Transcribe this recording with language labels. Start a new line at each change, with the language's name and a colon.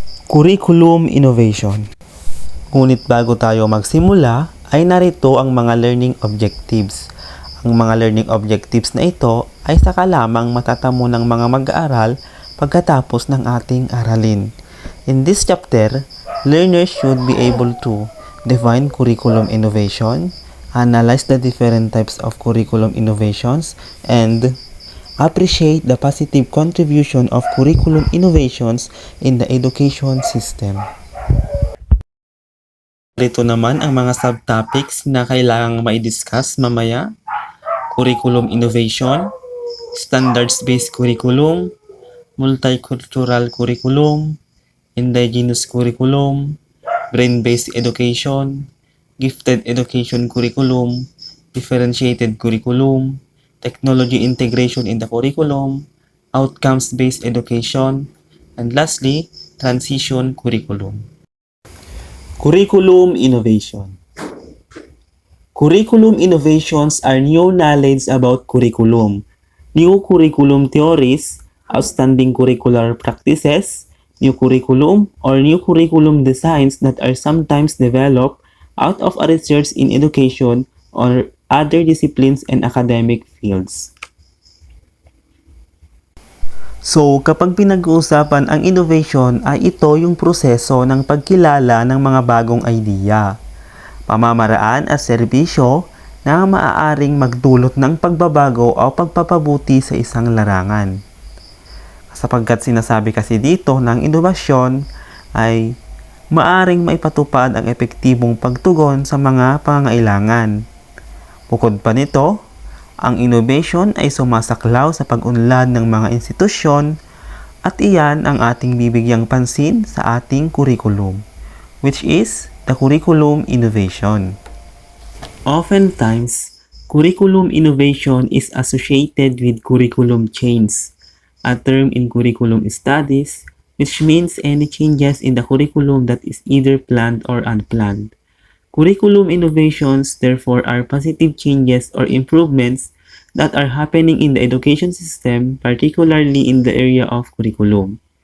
English: Curriculum Innovation.
Filipino: Ngunit bago tayo magsimula, ay narito ang mga learning objectives. Ang mga learning objectives na ito ay saka lamang matatamo ng mga mag-aaral pagkatapos ng ating aralin.
English: In this chapter, learners should be able to define curriculum innovation, analyze the different types of curriculum innovations, and appreciate the positive contribution of curriculum innovations in the education system.
Filipino: Ito naman ang mga subtopics na kailangang mai-discuss mamaya.
English: Curriculum innovation, standards-based curriculum, multicultural curriculum, indigenous curriculum, brain-based education, gifted education curriculum, differentiated curriculum, technology integration in the curriculum, outcomes-based education, and lastly, transition curriculum. Curriculum innovation. Curriculum innovations are new knowledge about curriculum, new curriculum theories, outstanding curricular practices, new curriculum, or new curriculum designs that are sometimes developed out of a research in education or other disciplines and academic fields.
Filipino: So, kapag pinag-uusapan ang innovation ay ito yung proseso ng pagkilala ng mga bagong idea, pamamaraan at serbisyo na maaaring magdulot ng pagbabago o pagpapabuti sa isang larangan. Sapagkat sinasabi kasi dito ng inobasyon ay maaaring maipatupad ang epektibong pagtugon sa mga pangangailangan. Bukod pa nito, ang innovation ay sumasaklaw sa pag-unlad ng mga institusyon at iyan ang ating bibigyang pansin sa ating curriculum,
English: which is the curriculum innovation. Oftentimes, curriculum innovation is associated with curriculum change, a term in curriculum studies, which means any changes in the curriculum that is either planned or unplanned. Curriculum innovations, therefore, are positive changes or improvements that are happening in the education system, particularly in the area of curriculum.